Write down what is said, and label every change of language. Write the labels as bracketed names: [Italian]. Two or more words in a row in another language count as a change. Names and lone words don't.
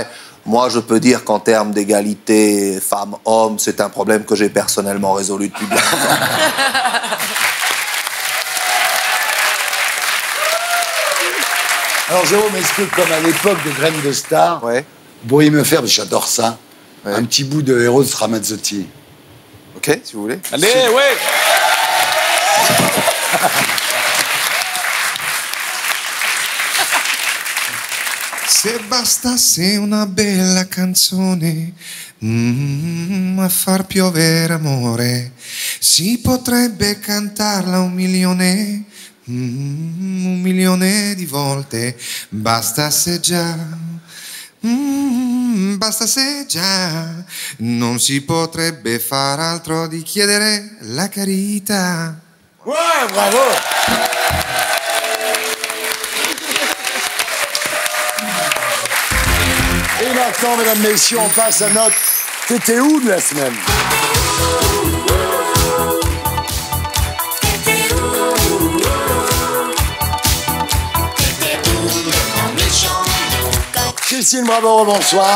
[French] Moi, je peux dire qu'en termes d'égalité femmes-hommes, c'est un problème que j'ai personnellement résolu depuis bien longtemps. Alors Jérôme, est-ce que comme à l'époque de Graines de Star, vous pourriez me faire, parce que j'adore ça, un petit bout de Eros Ramazzotti? Ok, si vous voulez. Allez, ouais. [Italian] Se bastasse una bella canzone a far piovere amore, si potrebbe cantarla 1 milione di volte. Bastasse già, bastasse già, non si potrebbe far altro di chiedere la carità. [French] Ouais, bravo! Et maintenant, mesdames, messieurs, on passe à notre T'étais où de la semaine? Christine Bravo, bonsoir.